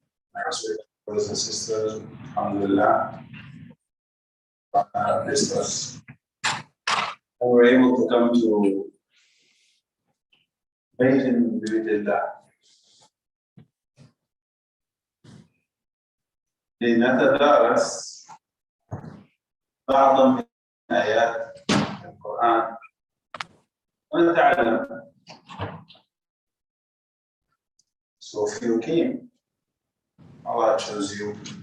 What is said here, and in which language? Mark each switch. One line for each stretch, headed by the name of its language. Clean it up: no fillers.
English: My respected brothers and sisters, alhamdulillah, blessed us. And we're able to come to
Arabic: بيت من بيوت الله لنتدارس بعضا من آيات القرآن ونتعلم.
English: So if you came, Allah chose you.